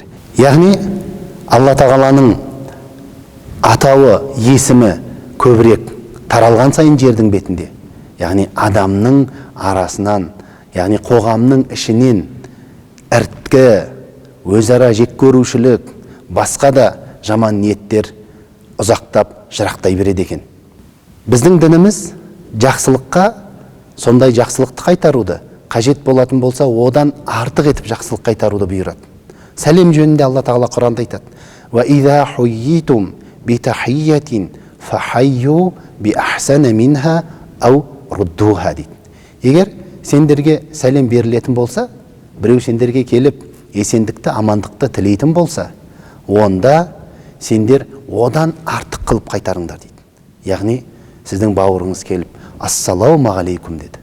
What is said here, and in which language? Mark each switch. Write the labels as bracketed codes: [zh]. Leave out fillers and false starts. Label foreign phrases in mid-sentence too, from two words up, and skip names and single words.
[kk] Яғни Алла тағаланың атауы, есімі көбірек таралған сайын жердің бетінде, яғни адамның арасынан, яғни қоғамның ішінен ірткі, өзара жек көрушілік, басқа да жаман ниеттер ұзақтап, жырақтай береді екен. Біздің дініміз жақсылыққа, сондай жақсылықты қайтаруды, қажет болатын болса, одан артық етіп жақсылық қайтаруды бұйырады. Сәлем жөнінде Алла тағала Құранда айтады: [ar] «وإذا حييتم بتحية فحيوا بأحسن منها أو ردوها» дейді. [kk] Егер сендерге сәлем берілетін болса, біреу сендерге келіп есендікті, амандықты тілейтін болса, онда сендер одан артық қылып қайтарыңдар дейді. Яғни сіздің бауырыңыз келіп [ar] السلام عليكم [kk] деді.